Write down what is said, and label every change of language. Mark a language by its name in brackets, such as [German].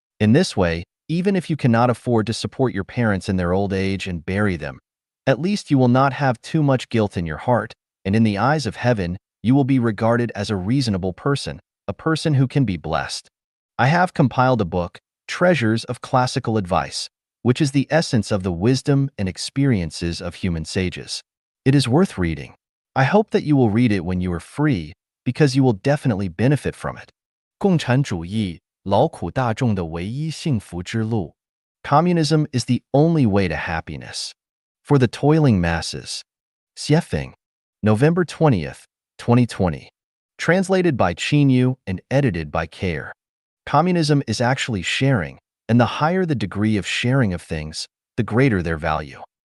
[English] In this way, even if you cannot afford to support your parents in their old age and bury them, at least you will not have too much guilt in your heart, and in the eyes of heaven, you will be regarded as a reasonable person, a person who can be blessed. I have compiled a book, Treasures of Classical Advice, which is the essence of the wisdom and experiences of human sages. It is worth reading. I hope that you will read it when you are free, because you will definitely benefit from it. [Chinese] 共产主义，劳苦大众的唯一幸福之路. [English] Communism is the only way to happiness. For the toiling masses. Xiefeng, November 20th, 2020. Translated by Chanyuan and edited by Care. Communism is actually sharing, and the higher the degree of sharing of things, the greater their value.